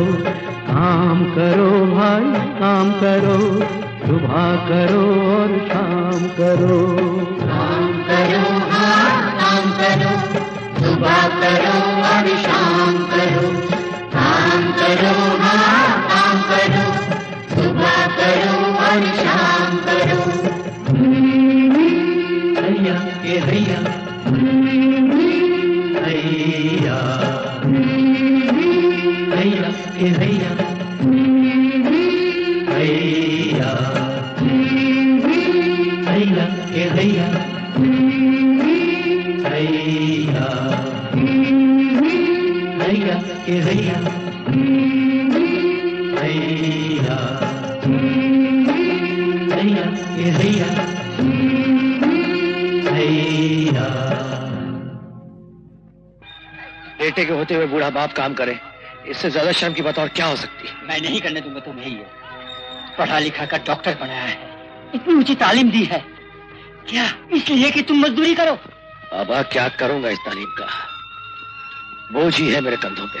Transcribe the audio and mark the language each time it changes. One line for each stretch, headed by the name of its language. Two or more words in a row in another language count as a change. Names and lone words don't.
Hindi: काम करो भाई काम करो, सुबह करो और शाम करो। काम करो हाँ काम करो, सुबह करो और शाम करो। काम करो हाँ काम करो, सुबह करो और शाम करो। हैया के हैया हैया, हैया के हैया हैया, हैया के हैया हैया, हैया के हैया हैया, हैया के हैया हैया। बेटे के होते हुए बूढ़ा बाप काम करे, इससे ज्यादा शर्म की बात और क्या हो सकती है। मैं नहीं करने दूंगा तुम्हें ये। पढ़ा लिखा कर डॉक्टर बनाया है, इतनी ऊंची तालीम दी है, क्या इसलिए कि तुम मजदूरी करो? बाबा क्या करूंगा इस तालीम का, बोझ ही है मेरे कंधों पे।